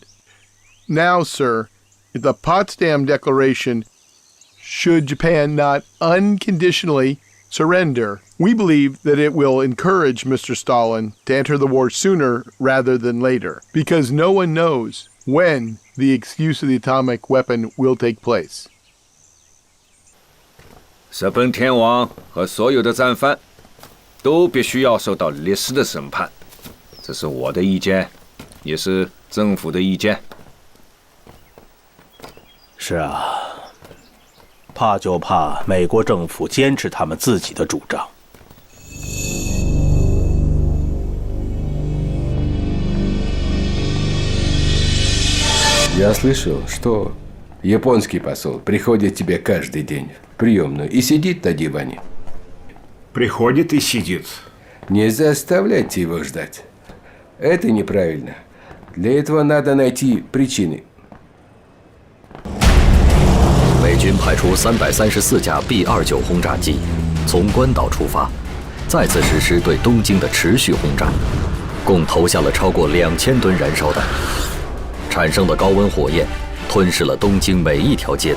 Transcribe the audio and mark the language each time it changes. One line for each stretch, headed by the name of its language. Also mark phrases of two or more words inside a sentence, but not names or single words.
English: Now, sir, if the Potsdam Declaration, should Japan not unconditionally surrender, we believe that it will encourage Mr. Stalin to enter the war sooner rather than later, because no one knows when the use of the atomic weapon will take place.
Chinese: 日本天皇和所有的战犯都必须要受到历史的审判，这是我的意见，也是政府的意见。是啊，怕就怕美国政府坚持他们自己的主张。
Russian: Я слышал, что японский посол приходит тебе каждый день в приемную и сидит на диване. Приходит и сидит. Не заставляйте его ждать. Это неправильно. Для этого надо найти причины.
Chinese: 美军派出334架 B-29轰炸机，从关岛出发，再次实施对东京的持续轰炸，共投下了超过2000吨燃烧弹。产生的高温火焰吞噬了东京每一条街道。